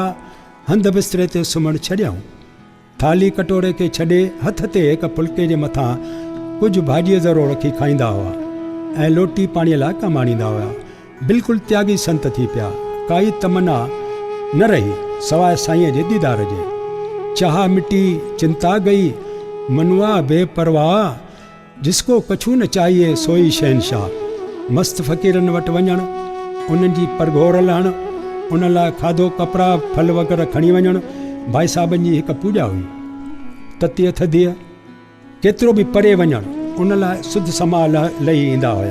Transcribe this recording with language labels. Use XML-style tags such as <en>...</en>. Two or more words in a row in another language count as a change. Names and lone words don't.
<sd>हंधि बिस्तरे ते सुम्हणु छॾियऊं। थाली कटोरे खे छॾे हथ ते हिकु फुल्के जे मथां कुझु भाॼीअ ज़रो रखी खाईंदा हुआ ऐं लोटी पाणीअ लाइ कमु आणींदा हुआ। बिल्कुलु त्यागी संत थी पिया। काई तमन्ना न रही सवाइ साईंअ जे दीदार जे।</sd> <hi>चाह मिटी चिंता गई, मनुआ बेपरवाह, जिसको कछु न चाहिए सोई शहनशाह।</hi> <sd>मस्त फ़क़ीरनि वटि वञणु, उन्हनि जी परघोर लहणु, उन लाइ खाधो, कपिड़ा, फल वग़ैरह खणी वञणु भाई साहबनि जी हिकु पूॼा हुई। ततीअ थधीअ केतिरो बि परे वञणु, उन लाइ सुध समा लही ईंदा हुया।</sd>